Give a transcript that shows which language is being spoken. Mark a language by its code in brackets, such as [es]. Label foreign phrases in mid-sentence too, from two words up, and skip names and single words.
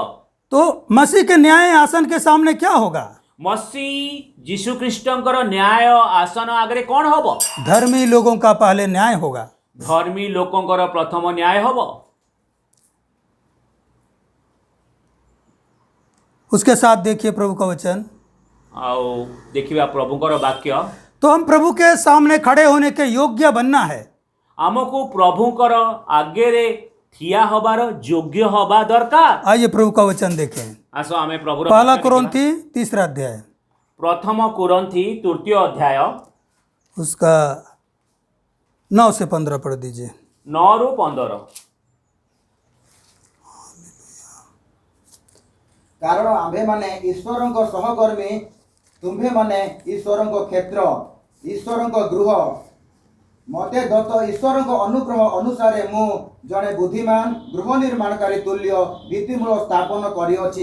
[hi] तो मसीह के न्याय आसन के सामने क्या होगा? [or] ମସୀହ ଯୀଶୁ ଖ୍ରୀଷ୍ଟଙ୍କର ନ୍ୟାୟ ଆସନ ଆଗରେ କୋନ ହବୋ? [hi] धर्मी लोगों का पहले न्याय होगा। [or] ଧର୍ମୀ ଲୋକଙ୍କର ପ୍ରଥମ ନ୍ୟାୟ ହବୋ। [hi] उसके साथ देखिए प्रभु का वचन। [or] ଆଉ ଦେଖିବା ପ୍ରଭୁଙ୍କର ବାକ୍ୟ। [hi] तो हम प्रभु के सामने खड़े होने के योग्य बनना है। [or] ଆମକୁ ପ୍ରଭୁଙ୍କର ଆଗରେ ଠିଆ ହବାର ଯୋଗ୍ୟ ହବା ଦରକାର। [hi] आइए प्रभु का वचन देखें। [or] ଆସ ଆମେ ପ୍ରଭୁର [hi] पहला [or] ବାକ୍ୟ ଦେଖିବା। [hi] कुरिन्थी 3 अध्याय [or] ପ୍ରଥମ କୁରନ୍ଥୀ ତୃତୀୟ ଅଧ୍ୟାୟ [hi] उसका 9 से 15 पढ़ दीजिए। [or] 9 ରୁ 15। କାରଣ ଆମ୍ଭେମାନେ ଈଶ୍ୱରଙ୍କ ସହକର୍ମୀ, ତୁମ୍ଭେମାନେ ଈଶ୍ୱରଙ୍କ କ୍ଷେତ୍ର, ଈଶ୍ୱରଙ୍କ ଗୃହ। ମୋତେ ଦତ୍ତ ଈଶ୍ୱରଙ୍କ ଅନୁଗ୍ରହ ଅନୁସାରେ ମୁଁ ଜଣେ ବୁଦ୍ଧିମାନ ଗୃହ ନିର୍ମାଣକାରୀ ତୁଲ୍ୟ ଭିତ୍ତିମୂଳ ସ୍ଥାପନ କରିଅଛି।